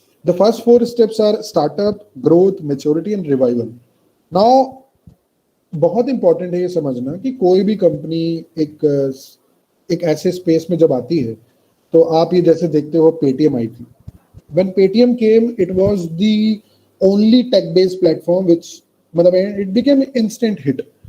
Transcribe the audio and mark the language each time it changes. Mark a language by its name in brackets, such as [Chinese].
[English] The first four steps are startup, growth, maturity and revival. [Hindi] Now, बहुत important है ये समझना कि कोई भी कंपनी एक ऐसे स्पेस में जब आती है तो आप ये जैसे देखते हो पेटीएम आई थी. [English] When Paytm came, it was the only tech-based platform which मतलब it became an instant hit.